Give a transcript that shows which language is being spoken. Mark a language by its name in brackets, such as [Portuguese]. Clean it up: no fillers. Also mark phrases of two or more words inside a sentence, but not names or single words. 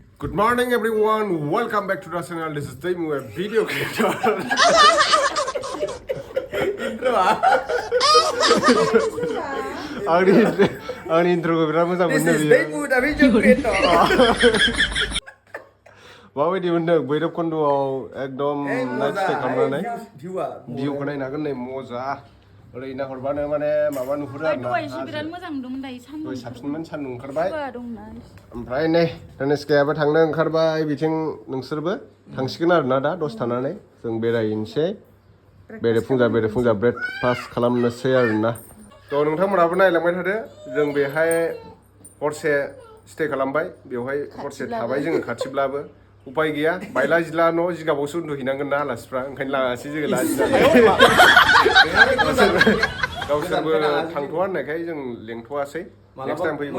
[English] Good morning everyone, welcome back to the channel. This is Taimu, a video creator. Intro Ang intro ko bilang moजां This [Bodo] मोनदों [English] is [Bodo] बियो. [English] Taimu, the video creator. [Bodo] माबायदि मोनदों भैरबकुन्दआव एकदम नाइट स्टे खालामनानै भिउखौ नायनो हागोन नै मजा ओरै नाहरबानो माने माबा नुहुरो आरो ना दहायसो बिराद मोजां नुदोंमोन दायो सान्दुं साबसिनमोन सान्दुं ओंखारबाय दंना ओमफ्राय नै तनिष्कायाबो थांनो ओंखारबाय बिथिं नोंसोरबो थांसिगोन आरो ना दा दसे थानानै जों बेरायनोसै बेरे-फुंजा ब्रेकफास्ट खालामनोसै आरो ना थ' नोंथांमोनहाबो नायलांबाय थादो जों बेहाय हरसे स्टे खालामबाय बेवहाय हरसे थाबाय जोङो खाथिब्लाबो उपाय गैया बायला जिला न' जिगाबावसो उन्दुहैनांगोन ना आलासिफ्रा ओंखायनो लाङासै जोङो लाजिनानै गावसोरबो थांथ'आ होननायखाय जों लेंथ'आसै [English] next time [Bodo] फैबा